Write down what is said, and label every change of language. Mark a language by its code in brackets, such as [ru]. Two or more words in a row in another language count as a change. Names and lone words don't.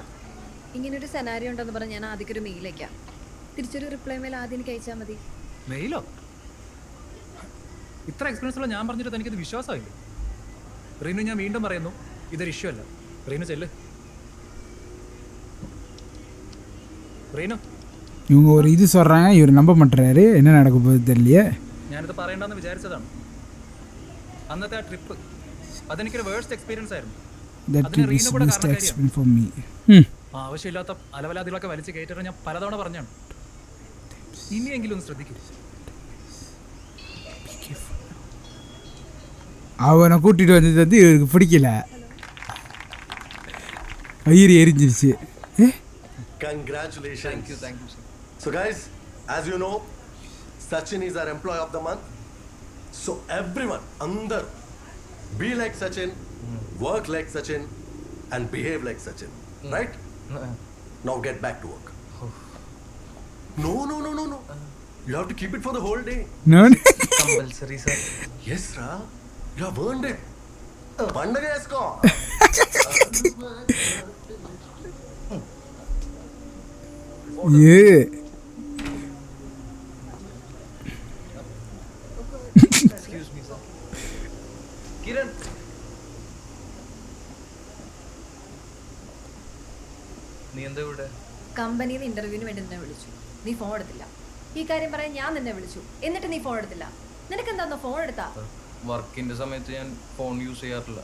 [ml] ഇങ്ങനൊരു സെനാരിയോ ഉണ്ടെന്ന് പറഞ്ഞ് ഞാൻ ആദ്യം ഒരു മെയിലേക്കാം. തിരിച്ചൊരു [en] reply mail [ml] ആദ്യം എനിക്ക് അയച്ചാൽ മതി. മെയിലോ? ഇത്ര എക്സ്പീരിയൻസ് ഉള്ള ഞാൻ പറഞ്ഞിട്ട് എനിക്കത് വിശ്വാസമായില്ലേ? റീനു, ഞാൻ വീണ്ടും പറയുന്നു, ഇതൊരു ഇഷ്യൂ അല്ല. റീനു ചെല്ല്. റീനു, [ta] இவங்க ஒரு இது சொல்கிறாங்க, இவர் நம்ப மாட்டுறாரு. என்ன நடக்க போகுது தெரியலையே. [ml] ഞാനിത് പറയണ്ടെന്ന് വിചാരിച്ചതാണ്. അന്നത്തെ ആ ട്രിപ്പ് അതെനിക്കൊരു [en] worst experience [ml] ആയിരുന്നു. [en] That [ml] അതിന് [en] trip is [ml] റീനു കൂടെ [en] best [ml] കാരണക്കാരിയാണ്. [en] experience for me. [ml] ആവശ്യമില്ലാത്ത അലവലാദികളൊക്കെ വലിച്ചു കയറ്റാൻ ഞാൻ പലതവണ പറഞ്ഞാണ്. ഇനിയെങ്കിലും ഒന്ന് ശ്രദ്ധിക്കൂ. [ta] அவனை கூட்டிகிட்டு வந்தது வந்து இவருக்கு பிடிக்கல. ஐயர் எரிஞ்சிருச்சு. [en] Congratulations. Thank you, sir. So guys, as you know, Sachin is our employee of the month. So everyone, andar, be like Sachin, work like Sachin, and behave like Sachin. Right? Now get back to work. No. You have to keep it for the whole day. No. Compulsory, sir. Yes, Ra. You have earned it. [te] పండగ చేస్కో. [en] Yeah. Excuse me, sir. [ml] Kiran. നീ എന്താ ഇവിടെ? കമ്പനിയിൽ നിന്ന് ഇന്റർവ്യൂവിന് വേണ്ടി നിന്നെ വിളിച്ചു. നീ ഫോൺ എടുത്തില്ല. ഈ കാര്യം പറയാൻ ഞാൻ നിന്നെ വിളിച്ചു, എന്നിട്ട് നീ ഫോൺ എടുത്തില്ല. നിനക്ക് എന്താ ഫോൺ എടുത്താ? വർക്കിന്റെ സമയത്ത് ഞാൻ [en] phone use [ml] ചെയ്യാറില്ല.